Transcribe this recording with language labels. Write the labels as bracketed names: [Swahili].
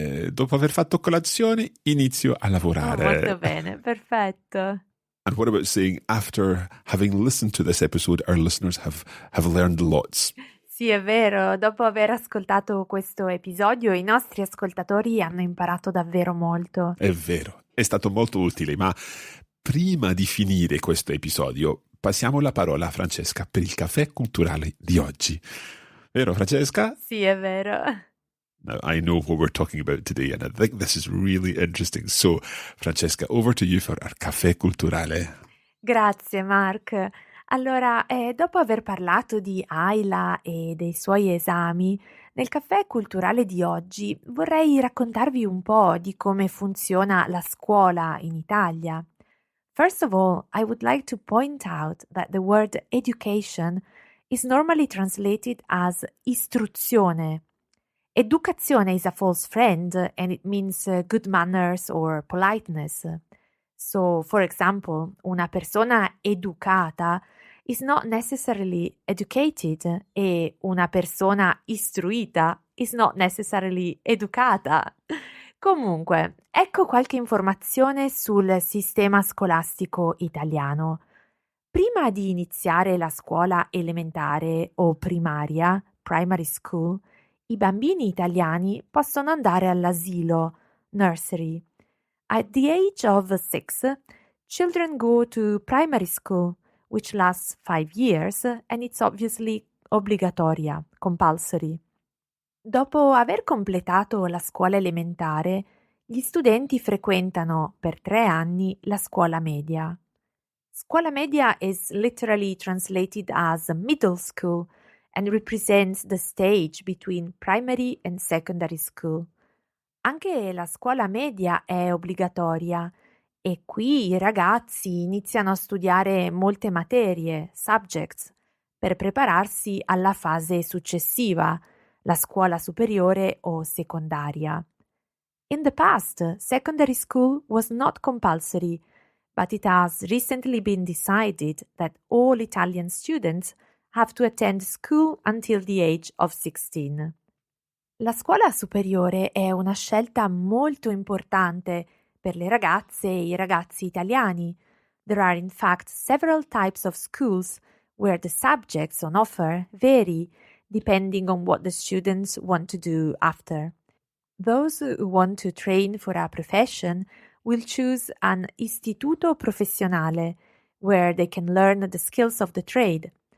[Italian] Dopo aver fatto colazione, inizio a lavorare. Oh, molto bene, perfetto. [English] And what about saying, after having listened to this episode, our listeners have learned lots? [Italian] Sì, è vero, dopo aver ascoltato questo episodio i nostri ascoltatori hanno imparato davvero molto. È vero, è stato molto utile, ma prima di finire questo episodio passiamo la parola a Francesca per il caffè culturale di oggi. Vero, Francesca? Sì, è vero. [English] Now, I know what we're talking about today, and I think this is really interesting. So, Francesca, over to you for our caffè culturale. [Italian] Grazie, Mark. Allora, dopo aver parlato di Isla e dei suoi esami, nel caffè culturale di oggi vorrei raccontarvi un po' di come funziona la scuola in Italia. [English] First of all, I would like to point out that the word education is normally translated as istruzione. Educazione is a false friend and it means good manners or politeness. So, for example, [Italian] una persona educata [English] is not necessarily educated [Italian] e una persona istruita [English] is not necessarily educata. [Italian] Comunque, ecco qualche informazione sul sistema scolastico italiano. Prima di iniziare la scuola elementare o primaria, [English] primary school, [Italian] i bambini italiani possono andare all'asilo, nursery. [English] At the age of 6, children go to primary school, which lasts 5 years and it's obviously obbligatoria, compulsory. [Italian] Dopo aver completato la scuola elementare, gli studenti frequentano per 3 anni la scuola media. [English] Scuola media is literally translated as middle school and represents the stage between primary and secondary school. [Italian] Anche la scuola media è obbligatoria e qui i ragazzi iniziano a studiare molte materie, subjects, per prepararsi alla fase successiva, la scuola superiore o secondaria. [English] In the past, secondary school was not compulsory, but it has recently been decided that all Italian students have to attend school until the age of 16. [Italian] La scuola superiore è una scelta molto importante per le ragazze e i ragazzi italiani. [English] There are in fact several types of schools where the subjects on offer vary depending on what the students want to do after. Those who want to train for a profession will choose an istituto professionale where they can learn the skills of the trade.